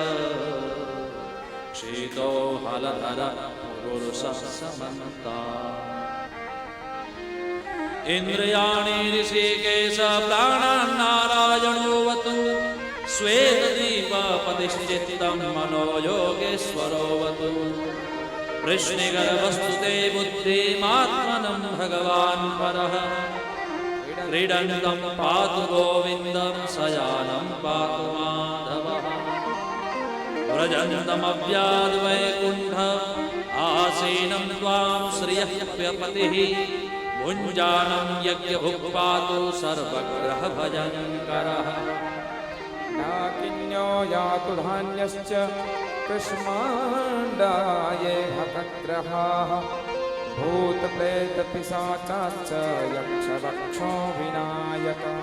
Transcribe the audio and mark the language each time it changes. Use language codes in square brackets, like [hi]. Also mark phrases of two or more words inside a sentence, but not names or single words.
[sa] ક્ષિતો હલધર પુરુષ સમંતા ઇન્દ્રિયાણિ ઋષિકેશ પ્રાણાન્નારાયણોવતુ શ્વેત દીપ પતિશ્ચિત્તમ મનો યોગેશ્વરોવતુ વૃષ્ણિગર્ભસ્તુતે બુદ્ધિમાત્મનં ભગવાન પરઃ ક્રીડન્तं પાતુ ગોવિંદં શયાनं પાતુ માધવઃ વ્રજन्तમવ્યાદ વૈકુંઠ આસીनं ત્વાં શ્રિયઃ પતિઃ ભુञ्जानं यज्ञभुक्पातु सर्वग्रह भजङ्करः नाकिन्यो यातु धान्यश्च कृष्माण्डाये भक्तग्रहाः भूतप्रेतपिशाचाश्च यक्षरक्षो विनायकाः